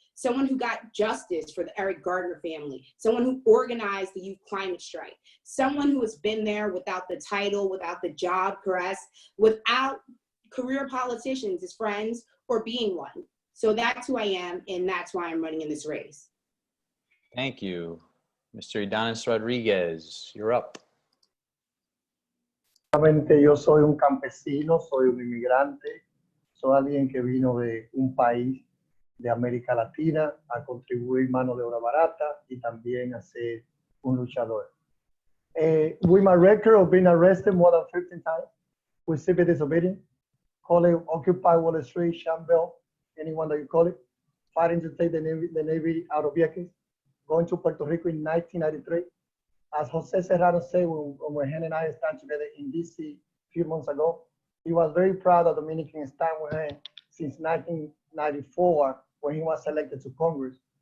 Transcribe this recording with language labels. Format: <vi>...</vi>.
<en>Someone who got justice for the Eric Gardner family, someone who organized the youth climate strike, someone who has been there without the title, without the job press, without career politicians as friends or being one. So that's who I am, and that's why I'm running in this race. Thank you. Mr. Idanis Rodriguez, you're up.</en> <es>Yo soy un campesino, soy un inmigrante, soy alguien que vino de un país de América Latina a contribuir mano de obra barata y también a ser un luchador.</es> <en>With my record of being arrested more than 15 times, with civil disobedience, call it Occupy Wall Street, Shamble, anyone that you call it, fighting to take the Navy out of Vieques, going to Puerto Rico in 1993. As Jose Serrano said when he and I stand together in DC a few months ago, he was very proud that Dominican stand with him since 1994 when he was elected to Congress.</en>